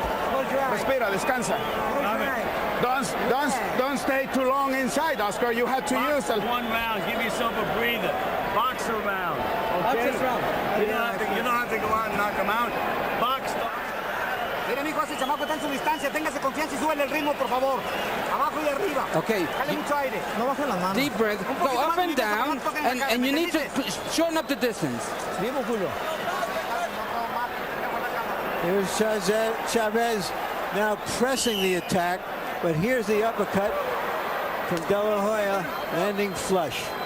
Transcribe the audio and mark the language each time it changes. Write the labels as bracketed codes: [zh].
[en] Close your eyes. [es] Respira, descansa. [en] Don't stay too long inside, Oscar. You have to use it. One round. Give yourself a breather. Box a round. Okay? Box round. You don't have to go out and knock him out. Box. [es] Mira, mijo, ese chamaco está en su distancia. Téngase confianza y súbele el ritmo, por favor. Abajo y arriba. Okay. Dale mucho aire. No baje las manos. [en] Deep breath. Go up and down, and you need to shorten up the distance. [es] Vivo, Julio. [en] Here's Chavez now pressing the attack, but here's the uppercut from De La Hoya, landing flush.